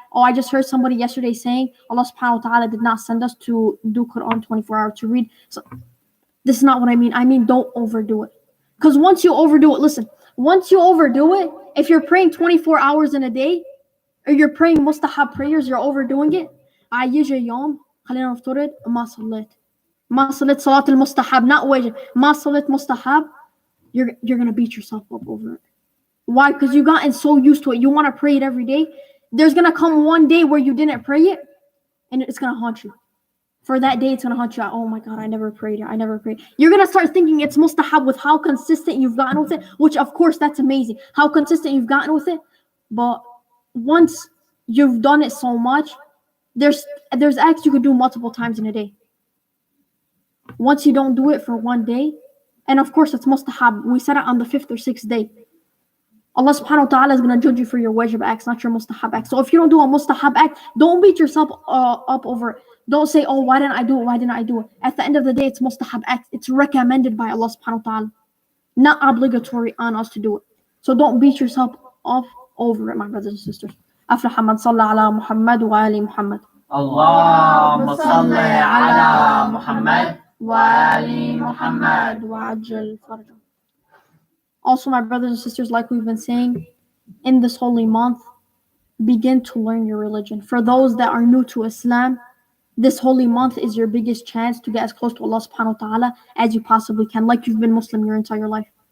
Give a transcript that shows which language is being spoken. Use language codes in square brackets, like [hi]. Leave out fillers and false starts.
[en] I just heard somebody yesterday saying Allah subhanahu wa ta'ala did not send us to do Quran 24 hours to read. So this is not what I mean. I mean, don't overdo it. Because once you overdo it, listen, once you overdo it, if you're praying 24 hours in a day, or you're praying mustahab prayers, you're overdoing it. [ar] عايجة يوم خلينا نفترض ما صليت. ما صليت صلاة المستحب, [en] not wajib. [ar] ما صليت مستحب, [en] you're going to beat yourself up over it. Why? Because you gotten so used to it. You want to pray it every day. There's going to come one day where you didn't pray it, and it's going to haunt you. For that day, it's going to haunt you. Oh my God, I never prayed. I never prayed. You're going to start thinking it's mustahab with how consistent you've gotten with it, which of course that's amazing. How consistent you've gotten with it. But once you've done it so much, there's acts you could do multiple times in a day. Once you don't do it for one day, and of course it's mustahab. We said it on the 5th or 6th day. Allah subhanahu wa ta'ala is going to judge you for your wajib acts, not your mustahab acts. So if you don't do a mustahab act, don't beat yourself up over it. Don't say, oh, why didn't I do it? Why didn't I do it? At the end of the day, it's mustahab act. It's recommended by Allah subhanahu wa ta'ala. Not obligatory on us to do it. So don't beat yourself up over it, my brothers and sisters. [ar] أفلح من صلى على محمد وآل محمد. اللهم صل على محمد وآل محمد وعجل فرجه. [en] Also, my brothers and sisters, like we've been saying, in this holy month, begin to learn your religion. For those that are new to Islam, this holy month is your biggest chance to get as close to Allah subhanahu wa ta'ala as you possibly can, like you've been Muslim your entire life.